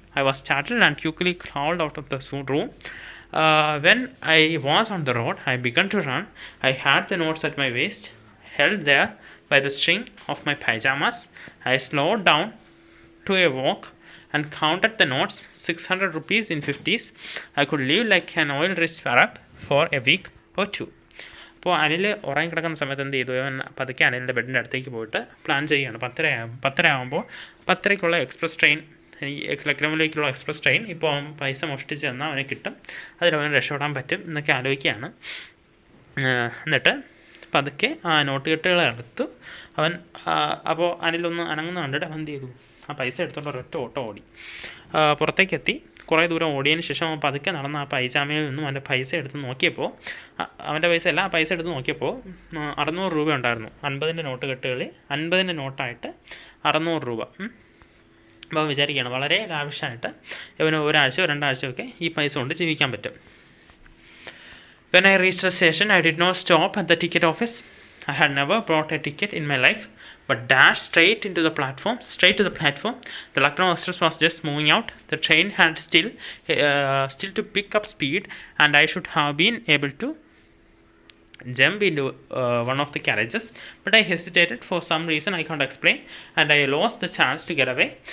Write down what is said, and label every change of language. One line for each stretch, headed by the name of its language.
English: I was startled and quickly crawled out of the room. When I was on the road, I began to run. I had the notes at my waist, held there by the string of my pyjamas. I slowed down to a walk and counted the notes, 600 rupees in 50s. I could live like an oil-rich Arab for a week or two.
Malayalam: അപ്പോൾ അനിൽ ഉറങ്ങി കിടക്കുന്ന സമയത്ത് എന്ത് ചെയ്തു? അവൻ പതുക്കെ അനിലിൻ്റെ ബെഡിൻ്റെ അടുത്തേക്ക് പോയിട്ട് പ്ലാൻ ചെയ്യുകയാണ്. 10:30 ആകുമ്പോൾ 10:30 എക്സ്പ്രസ് ട്രെയിൻ, ലക്നൗവിലേക്കുള്ള എക്സ്പ്രസ് ട്രെയിൻ ഇപ്പോൾ അവൻ പൈസ മോഷ്ടിച്ച് തന്നാൽ അവന് കിട്ടും, അതിലവന് രക്ഷപ്പെടാൻ പറ്റും എന്നൊക്കെ ആലോചിക്കുകയാണ്. എന്നിട്ട് പതുക്കെ ആ നോട്ടുകെട്ടുകളെ എടുത്തു അവൻ. അപ്പോൾ അനിലൊന്ന് അനങ്ങുന്ന കണ്ടിട്ട് അവൻ എന്ത് ചെയ്തു? ആ പൈസ എടുത്തോണ്ട് ഒരൊറ്റ ഓട്ടം ഓടി പുറത്തേക്കെത്തി. കുറേ ദൂരം ഓടിയതിന് ശേഷം അവൻ പതുക്കെ നടന്ന് ആ പൈജാമയിൽ നിന്നും അവൻ്റെ പൈസ എടുത്ത് നോക്കിയപ്പോൾ, അവൻ്റെ പൈസ അല്ല, ആ പൈസ എടുത്ത് നോക്കിയപ്പോൾ 600 രൂപ ഉണ്ടായിരുന്നു. 50-ൻ്റെ നോട്ട് കെട്ടുകളിൽ 50-ൻ്റെ നോട്ടായിട്ട് 600 രൂപ. അപ്പോൾ വിചാരിക്കുകയാണ് വളരെ ലാവിഷായിട്ട് ഇവന് ഒരാഴ്ചയോ 2 ആഴ്ചയൊക്കെ ഈ പൈസ കൊണ്ട് ജീവിക്കാൻ പറ്റും.
English: When I reached the station, I did not stop at the ticket office. I had never bought a ticket in my life, but dashed straight to the platform. The Lucknow Express was just moving out. The train had still to pick up speed, and I should have been able to jump into one of the carriages, but I hesitated for some reason I can't explain, and I lost the chance to get away.